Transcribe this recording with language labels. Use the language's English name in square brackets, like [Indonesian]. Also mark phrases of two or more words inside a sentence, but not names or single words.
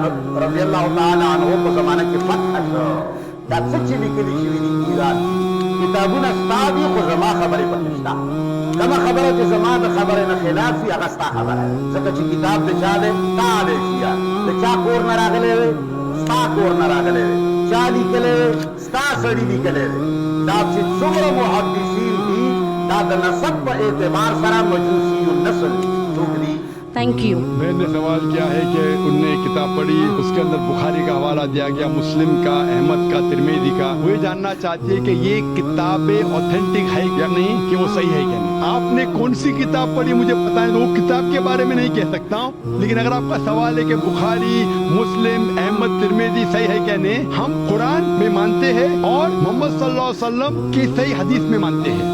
[Arabic] تعالی عنه [Pashto] په زمانه کې فتح شو دا څه چې لیکلي شوي دي ایران کتابونه ستا دي خو زما خبرې پکې شته کومه خبره چې زما د خبرې نه خلاف وي هغه ستا خبره ځکه چې کتاب د چا دی تا دی شیعه د چا کور نه راغلی دی ستا کور نه راغلی دی چا لیکلی ستا سړي لیکلی دی دا چې څومره محدثین دي دا د نسب په اعتبار سره مجوسی النسل څوک دي [English] Thank you. [Hindi] बहन ने सवाल किया है कि उनने किताब पढ़ी, उसके अंदर बुखारी का हवाला दिया गया, मुस्लिम का, अहमद का, तिरमिज़ी का। वो ये जानना चाहती है कि ये किताबें ऑथेंटिक है या नहीं, कि वो सही है क्या नहीं। आपने कौन सी किताब पढ़ी मुझे पता है, तो वो किताब के बारे में नहीं कह सकता हूँ, लेकिन अगर आपका सवाल है कि बुखारी, मुस्लिम, अहमद, तिरमिज़ी सही है क्या नहीं, हम कुरान में मानते हैं और मोहम्मद [Arabic] صلى الله عليه وسلم [Hindi] की सही हदीस में मानते हैं।